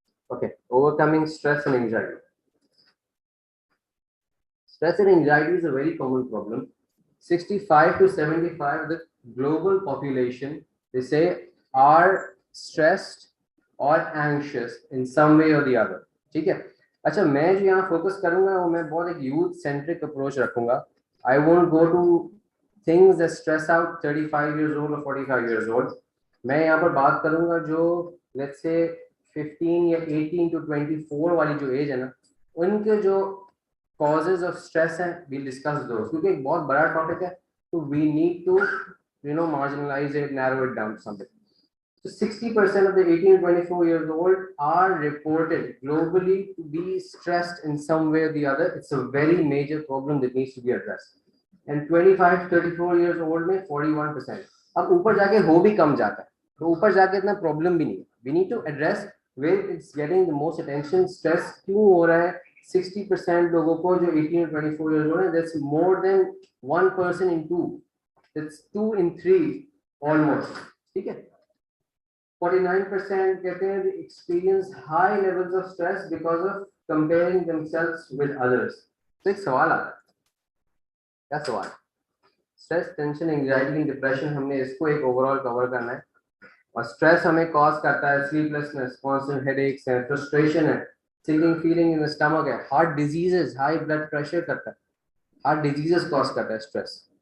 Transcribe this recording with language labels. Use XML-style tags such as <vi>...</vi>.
<en>Okay, overcoming stress and anxiety. Stress and anxiety is a very common problem. 65 to 75 of the global population, they say, are stressed or anxious in some way or the other.</en> <hi>ठीक है? अच्छा, मैं जो यहाँ focus करूँगा वो मैं बहुत एक यूथ सेंट्रिक अप्रोच रखूँगा.</hi> <en>I won't go to things that stress out 35 years old or 45 years old.</en> <hi>मैं यहाँ पर बात करूँगा जो</hi> <en>let's say</en> <hi>15 या 18 to 24 वाली जो एज है ना, उनके जो causes of stress हैं,</hi> <en>we'll discuss those,</en> <hi>क्योंकि एक बहुत बड़ा टॉपिक है, तो</hi> <en>we need to marginalize it, narrow it down to something. So 60% of the 18 to 24 years old are reported globally to be stressed in some way or the other. It's a very major problem that needs to be addressed. And 25 to 34 years old में 41%.</en> <hi>अब ऊपर जाके हो भी कम जाता है, तो ऊपर जाके इतना प्रॉब्लम भी नहीं है.</hi> <en>We need to address where it's getting the most attention.</en> <hi>Stress क्यों हो रहा है?</hi> <en>60%</en> <hi>लोगों को जो</hi> <en>18 to 24 years old है, that's more than 1 person in 2. That's 2 in 3 almost.</en> <hi>ठीक है?</hi> <en>49%</en> <hi>कहते हैं</hi> <en>they experience high levels of stress because of comparing themselves with others.</en> <hi>तो एक सवाल आता है, क्या सवाल? Stress, tension, anxiety and depression, हमने इसको एक ओवरऑल कवर करना है. और स्ट्रेस हमें कॉज करता है स्लीपलेसनेस, कांस्टेंट हेडेक्स है, फ्रस्ट्रेशन है, sinking feeling in the stomach है, heart diseases, high blood pressure करता है, हार्ट डिजीजेस कॉज करता है स्ट्रेस.</hi>